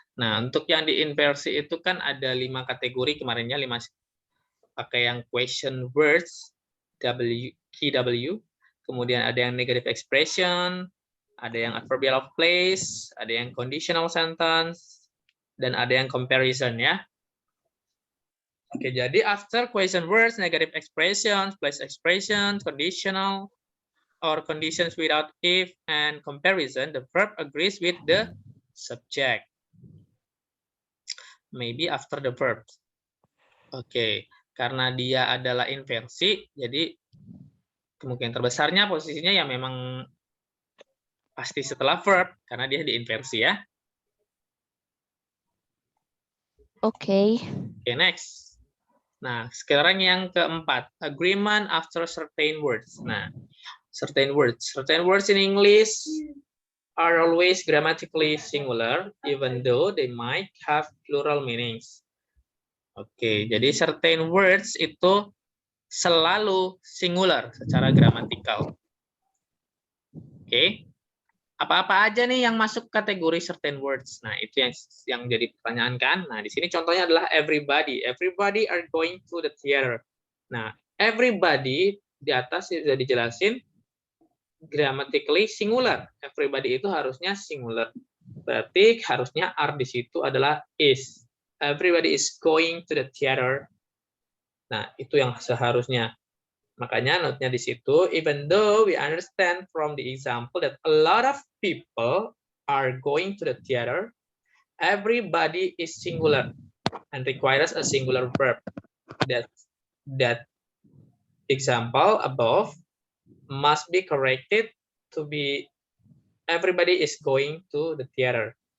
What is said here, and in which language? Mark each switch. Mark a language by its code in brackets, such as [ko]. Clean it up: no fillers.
[id] Nah, untuk yang diinversi itu kan ada 5 kategori kemarinnya, 5 pakai yang question words, KW, kemudian ada yang negative expression, ada yang adverbial of place, ada yang conditional sentence, dan ada yang comparison ya. [en] Oke, jadi after question words, negative expressions, place expressions, conditional, or conditions without if, and comparison, the verb agrees with the subject. Maybe after the verb. [id] Oke, karena dia adalah inversi, jadi kemungkinan terbesarnya posisinya ya memang pasti setelah verb, karena dia diinversi ya. Oke. Oke, next. Nah, sekarang yang keempat, [en] agreement after certain words. Nah, certain words in English are always grammatically singular, even though they might have plural meanings. [id] Oke, jadi certain words itu selalu singular secara gramatikal. Oke, apa-apa aja nih yang masuk kategori certain words? Nah, itu yang jadi pertanyaan kan. Nah, di sini contohnya adalah everybody. [en] Everybody are going to the theater. [id] Nah, everybody di atas sudah dijelasin grammatically singular. Everybody itu harusnya singular. Berarti harusnya are di situ adalah is. [en] Everybody is going to the theater. [id] Nah, itu yang seharusnya. Makanya note-nya di situ, [en] even though we understand from the example that a lot of people are going to the theater, everybody is singular and requires a singular verb. That example above must be corrected to be everybody is going to the theater.